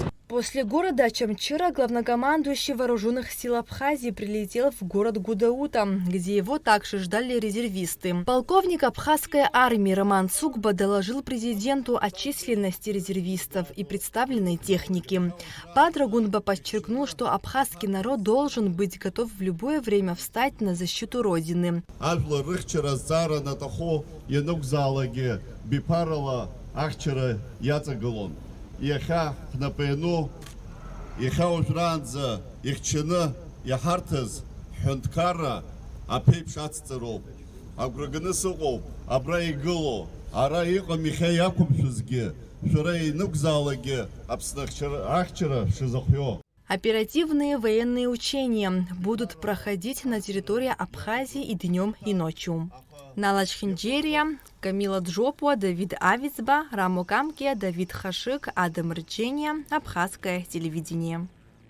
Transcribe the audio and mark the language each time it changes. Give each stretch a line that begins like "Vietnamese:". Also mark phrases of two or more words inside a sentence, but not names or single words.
Russian: После города Ачамчира главнокомандующий вооруженных сил Абхазии прилетел в город Гудаута, где его также ждали резервисты. Полковник абхазской армии Роман Цукба доложил президенту о численности резервистов и представленной техники. Бадра Гунба подчеркнул, что абхазский народ должен быть готов в любое время встать на защиту Родины.
Abkhazian: Иахьа ҳнапаҩну, иахьа уажәраанӡа ихьчаны иаҳарҭаз ҳҳәынҭқарра аԥеиԥш ацҵароуп. Агәра ганы сыҟоуп, абра игыло, ара иҟам иахьа иақәымшәозгьы, шәара инықәзаалагьы Аԥсны ахьчара шизыхио.
Russian: Оперативные военные учения будут проходить на территории Абхазии и днем, и ночью. Нала Чхинджерия, Камила Джопуа, Давид Авицба, Рамо Камке, Давид Хашик, Адам Рычения, Абхазское телевидение.